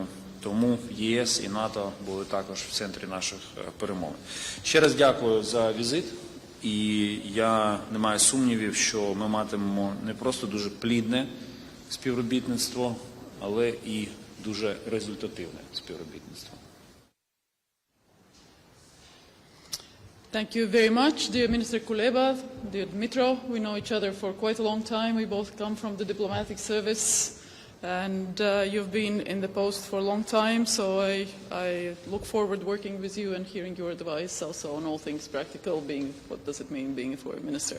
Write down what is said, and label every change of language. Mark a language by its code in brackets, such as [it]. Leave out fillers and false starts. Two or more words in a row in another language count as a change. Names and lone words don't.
[uk] Тому ЄС і НАТО були також в центрі наших перемовин. Ще раз дякую за візит. І я не маю сумнівів, що ми матимемо не просто дуже плідне співробітництво, але і дуже результативне співробітництво. [en] Thank you very much, dear Minister Kuleba, dear Dmytro. We know each other for quite a long time. We both come from the diplomatic service, and you've been in the post for a long time, so I look forward working with you and hearing your advice also on all things practical, what does it mean being a foreign minister.